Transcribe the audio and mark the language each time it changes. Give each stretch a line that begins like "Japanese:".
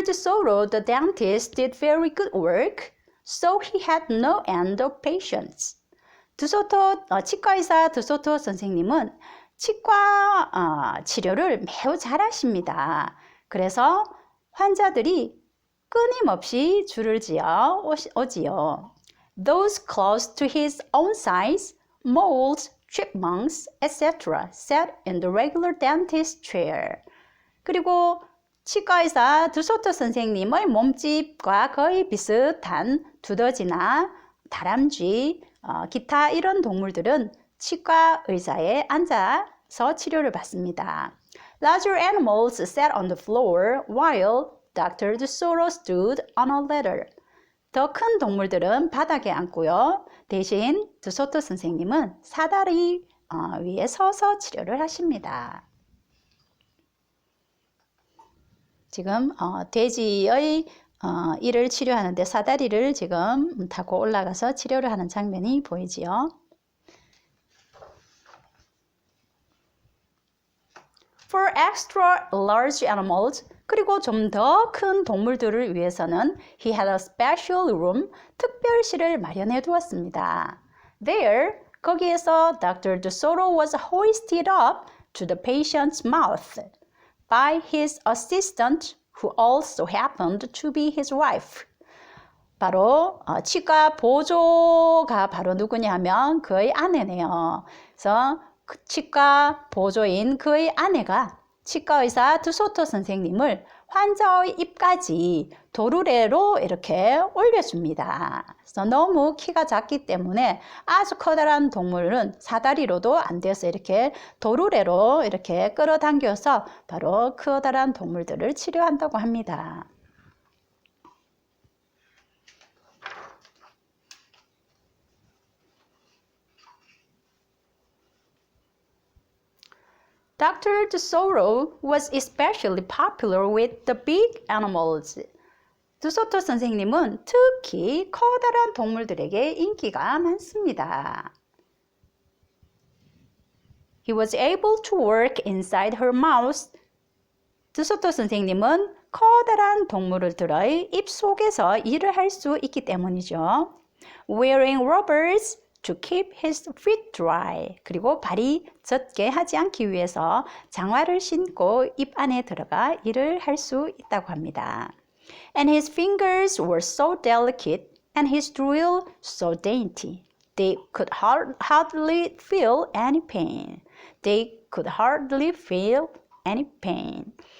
English: DeSoto, the dentist, did very good work, so he had no end of patients.
Korean: 치과의사 드소토 선생님은 치과 치료를 매우 잘하십니다. 그래서 환자들이 끊임없이 줄을 지어 오지요.
English: Those close to his own size, moles, chipmunks, etc. sat in the regular dentist chair.
Korean: 그리고 치과의사 드소토 선생님의 몸집과 거의 비슷한 두더지나 다람쥐, 기타 이런 동물들은 치과 의자에 앉아서 치료를 받습니다.
English: Larger animals sat on the floor while Dr. DeSoto stood on a ladder.
Korean: 더 큰 동물들은 바닥에 앉고요. 대신 드소토 선생님은 사다리 위에 서서 치료를 하십니다. 지금 돼지의 이를 치료하는데 사다리를 지금 타고 올라가서 치료를 하는 장면이 보이지요.
English: For extra large animals,
Korean: 그리고 좀 더 큰 동물들을 위해서는
English: he had a special room,
Korean: 특별실을 마련해 두었습니다.
English: There,
Korean: 거기에서
English: Dr. DeSoto was hoisted up to the patient's mouth by his assistant, who also happened to be his wife.
Korean: 바로 치과 보조가 바로 누구냐 하면 그의 아내네요. 그래서 치과 보조인 그의 아내가 치과의사 드소토 선생님을 환자의 입까지 도르래로 이렇게 올려줍니다. 그래서 너무 키가 작기 때문에 아주 커다란 동물은 사다리로도 안 돼서 이렇게 도르래로 이렇게 끌어당겨서 바로 커다란 동물들을 치료한다고 합니다.
English: Dr. DeSoto was especially popular with the big animals.
Korean: 드소토 선생님은 특히 커다란 동물들에게 인기가 많습니다.
English: He was able to work inside her mouth.
Korean: 드소토 선생님은 커다란 동물들의 입 속에서 일을 할 수 있기 때문이죠.
English: Wearing rubbers to keep his feet dry.
Korean: 그리고 발이 젖게 하지 않기 위해서 장화를 신고 입 안에 들어가 일을 할 수 있다고 합니다.
English: And his fingers were so delicate and his drill so dainty. They could hardly feel any pain. They could hardly feel any pain.